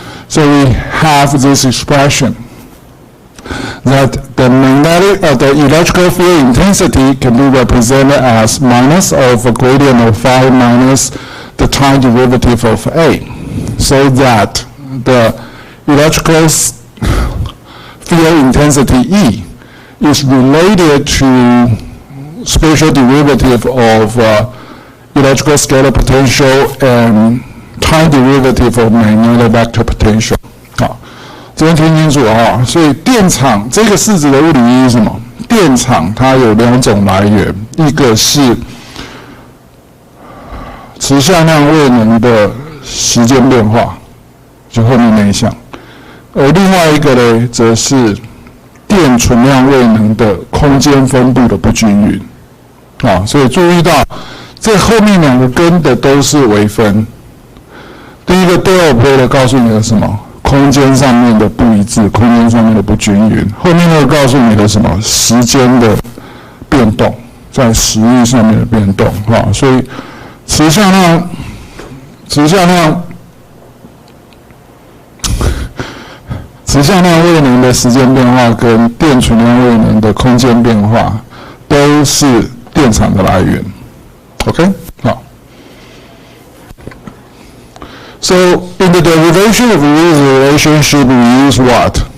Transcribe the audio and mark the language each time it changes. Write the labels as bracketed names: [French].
[English] So we have this expression that the electrical field intensity can be represented as minus of a gradient of phi minus the time derivative of A, so that the electrical field intensity E is related to spatial derivative of electrical scalar potential and time derivative of magnetic vector potential. [Chinese] 好，这边听清楚啊。所以电场这个式子的物理意义是什么？电场它有2种来源，一个是持向量位能的时间变化，就后面那一项，而另外一个呢，则是电存量位能的空间分布的不均匀。啊，所以注意到这后面2个跟的都是微分。第一个 del 波的告诉你的什么？空间上面的不一致，空间上面的不均匀。后面那个告诉你的什么？时间的变动，在时域上面的变动。啊，所以持向量位能的时间变化跟电存量位能的空间变化都是电场的来源。 OK， 好。 [English] So in the derivation of this relationship, we use what?